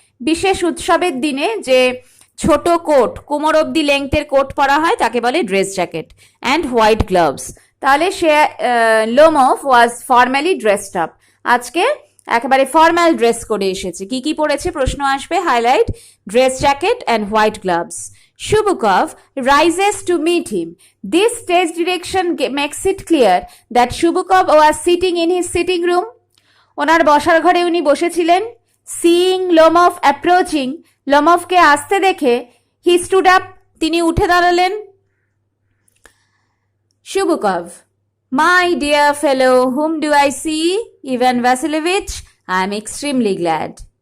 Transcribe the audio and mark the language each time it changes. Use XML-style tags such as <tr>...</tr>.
<bn>বিশেষ উৎসবের দিনে যে ছোট কোট, কোমর অবধি লেংথের কোট পরা হয় তাকে বলে dress jacket.</bn> <en>and white gloves,</en> <bn>তাহলে সে লোমভ</bn> <en>was formally dressed up,</en> <bn>আজকে একেবারে ফর্মাল ড্রেস করে এসেছে। কি কি পরেছে প্রশ্ন আসবে,</bn> <en>Highlight dress jacket and white gloves. Shubukov rises to meet him. This stage direction makes it clear that Shubukov was sitting in his sitting room.</en> <bn>ওনার বসার ঘরে উনি বসেছিলেন।</bn> <en>seeing Lomov approaching,</en> <bn>লোমফকে আসতে দেখে</bn> <en>he stood up,</en> <bn>তিনি উঠে দাঁড়ালেন।</bn> <en>Shubukov, my dear fellow, whom do I see? Ivan Vasilievich, I am extremely glad.</en>